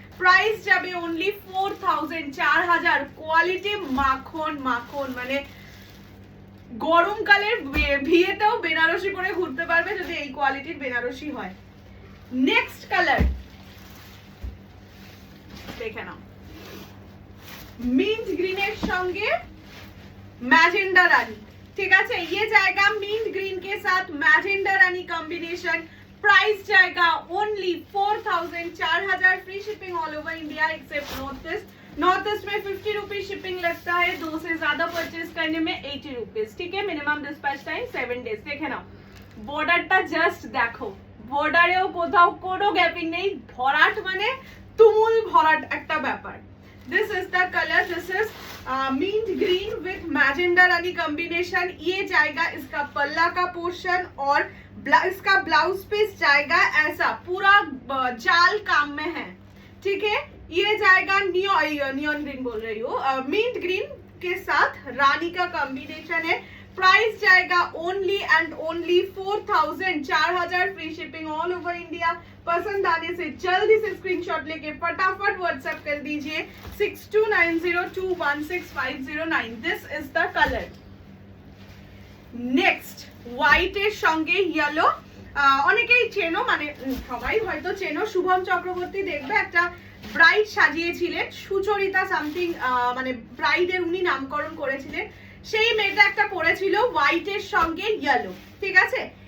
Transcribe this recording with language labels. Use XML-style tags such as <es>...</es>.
<bn>Price যাবে only 4000, 4000। Quality মাখন মাখন, মানে গরমকালের বিয়েতেও বেনারসি পরে ঘুরতে পারবে যদি এই কোয়ালিটির বেনারসি হয়। নেক্সট কালার দেখে নাও, মিন্ট গ্রিনের সঙ্গে</bn> <hi>मैजेंडा रानी, ठीक है। ये जाएगा मिंट ग्रीन के साथ मैजेंडा रानी कॉम्बिनेशन।</hi> <en>Price जाएगा only 4000, 4000, free shipping all over India except north east.</en> <hi>North east में 50 रुपीज शिपिंग लगता है, 2 से ज्यादा परचेज करने में 80 रुपीज, ठीक है।</hi> <en>Minimum dispatch time 7 days.</en> <hi>देखे ना</hi> <bn>बॉर्डरটা জাস্ট দেখো, বর্ডারেও কোথাও কোনো গ্যাপিং নেই, ভরাট মানে তুমুল ভরাট একটা ব্যাপার।</bn> <en>This is the color, this is mint green with magenta rani combination।</en> <hi>ये जाएगा इसका पल्ला का पोर्शन और इसका ब्लाउज पीस जाएगा ऐसा पूरा जाल काम में है, ठीक है। ये जाएगा नियॉन ग्रीन बोल रही हूँ, मिंट ग्रीन के साथ रानी का कॉम्बिनेशन है।</hi> <en>Price जाएगा only and only 4000, 4000, free shipping all over India.</en> <hi>पसंद आने से जल्दी से स्क्रीनशॉट लेके फटाफट व्हाट्सएप कर दीजिए 6290216509।</hi> <en>This is the colour.</en> <bn>Next white এর সঙ্গে ইয়েলো, অনেকেই চেনো, মানে সবাই হয়তো চেনো, শুভম চক্রবর্তী দেখবে একটা ব্রাইড সাজিয়েছিলেন, সুচরিতা সামথিং, মানে ব্রাইডের উনি নামকরণ করেছিলেন, সেই মেয়েটা একটা পরেছিল হোয়াইট এর সঙ্গে ইয়েলো, ঠিক আছে।</bn>